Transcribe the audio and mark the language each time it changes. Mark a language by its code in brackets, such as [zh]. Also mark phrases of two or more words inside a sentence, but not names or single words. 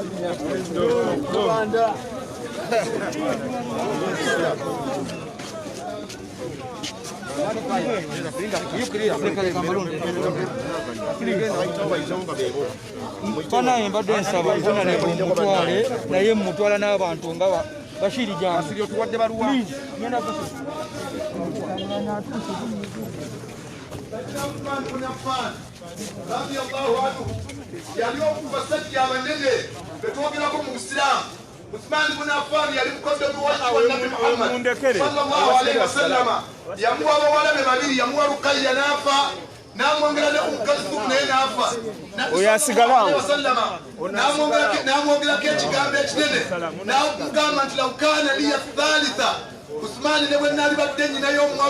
[lg] Banaye mbadde nsaba mbonane mutwale naye mutwala n'abantu nga Bashiri Jansi tuwadde baluwa yaliyokuva sajja abanene betwogerako mu Busiraamu Uthman ibn Affan yali mukoddomi wa Nabi Muhammad [ar] صلى الله عليه وسلم [lg] yamuwa abawala be babiri yamuwa Ruqayya n'afa n'amwongera ne Kulthum naye n'afa oyo asigalawo n'amwongerako ekigambo ekinene n'amugamba nti [ar] لو كان لي ثالثة [lg] Uthman ne bwe nali badde nnyina y'omuwala